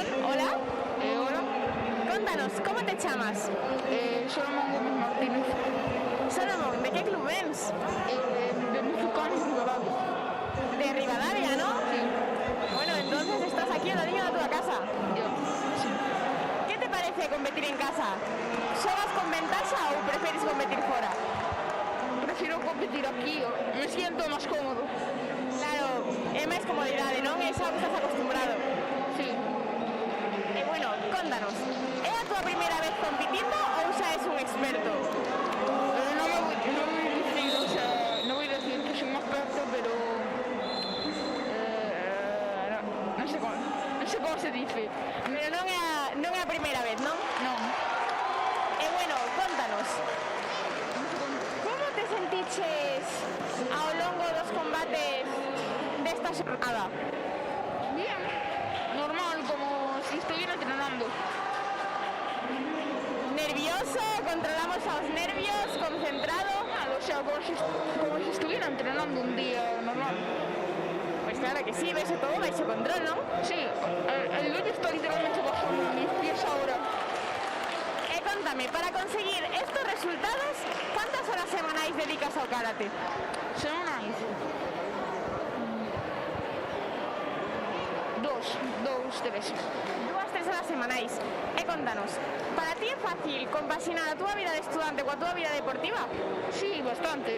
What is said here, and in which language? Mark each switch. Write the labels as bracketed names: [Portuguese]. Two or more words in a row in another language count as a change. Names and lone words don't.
[Spanish] Hola. Hola. [Galician] Contanos, como te chamas? Solomón Gómez Martínez. Solomón, de que club vens? [Spanish] De Mizucán y Rivadavia. De Rivadavia, ¿no? Sí. Bueno, entonces estás aquí en la línea de tu casa. Yo, sí. ¿Qué te parece competir en casa? [Galician] ¿Xogas con ventaja ou preferes competir fora? [Spanish] Prefiero competir aquí, me siento más cómodo. [Galician] Claro, é máis comodidade, non? É xa que estás acostumbrado. [Spanish] Sí. [Galician] E bueno, contanos, é a tua primeira vez compitindo ou xa és un experto? [Spanish] No voy a decir, o sea, no voy a decir que soy un experto, pero no sé cómo se dice. [Galician] Pero non é a primeira vez, non? [Spanish] No. [Galician] E bueno, contanos, como te sentiches ao longo dos combates desta xornada? [Spanish] Bien, normal, como si estuviera entrenando. ¿Nervioso? ¿Controlamos a los nervios? ¿Concentrado? O sea, como si estuviera entrenando un día normal. Pues claro que sí, ves todo bajo control, ¿no? Sí, el dueño está literalmente bajo mis pies ahora. Cuéntame, para conseguir estos resultados, ¿cuántas horas [Galician] semanais dedicas ao karate? Semanais? Tres. 2-3 horas semanais. E contanos, para ti é fácil compaxinar a túa vida de estudante coa túa vida deportiva? [Spanish] Sí, bastante.